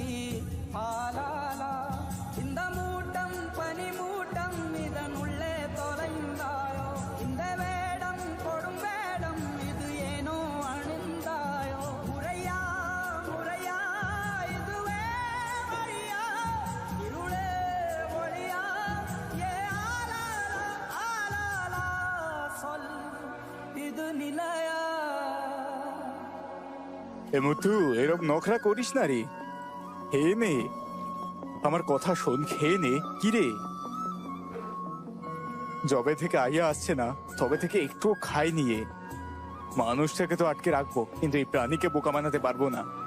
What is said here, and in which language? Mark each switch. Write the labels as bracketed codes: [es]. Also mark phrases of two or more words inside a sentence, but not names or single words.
[ta] ஆலாலா இந்த மூட்டம் பனி மூட்டம் இதனுள்ளே தொலைந்தாயோ இந்த வேடம் கொடும் வேடம் இது ஏனோ அணிந்தாயோ முறையா முறையா இதுவே வழியா இருளே ஒளியா ஏ ஆலாலா ஆலாலா சொல் இது நிலையா [bn] এ মুতু, এরকম নখরা করিস না রে। হে নে, আমার কথা শোন, খেয়ে নে। কি রে, যবে থেকে আইয়া আসছে না তবে থেকে একটুও খাই নিয়ে। মানুষটাকে তো আটকে রাখবো, কিন্তু এই প্রাণীকে বোকা বানাতে পারবো না।